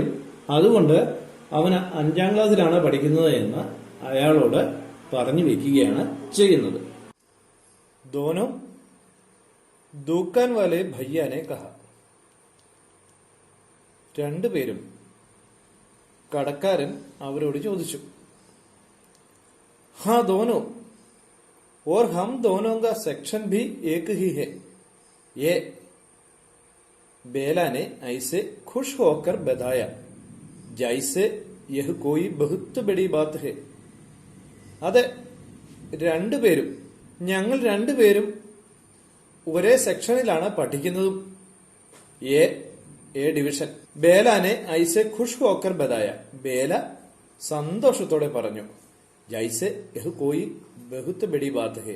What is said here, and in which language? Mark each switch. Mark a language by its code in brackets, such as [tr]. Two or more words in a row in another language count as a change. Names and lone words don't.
[ml] അതുകൊണ്ട് അവന് 5ാം ക്ലാസ്സിലാണ് പഠിക്കുന്നത് എന്ന് അയാളോട് പറഞ്ഞു വെക്കുകയാണ് ചെയ്യുന്നത്. [hi] दोनों दुकान वाले भैया ने कहा. [ml] രണ്ടുപേരും കടക്കാരൻ അവരോട് ചോദിച്ചു. [hi] हाँ दोनों और हम दोनों का सेक्शन भी एक ही है. ये बेला ने ऐसे खुश होकर बताया जैसे यह कोई बहुत बड़ी बात है. [ml] അതെ, രണ്ടുപേരും ഞങ്ങൾ രണ്ടുപേരും ഒരേ സെക്ഷനിലാണ് പഠിക്കുന്നതും. [en] A division. [hi] बेला ने ऐसे खुश होकर बताया. [ml] ബേല സന്തോഷത്തോടെ പറഞ്ഞു. [hi] जैसे यह कोई बहुत बड़ी बात है.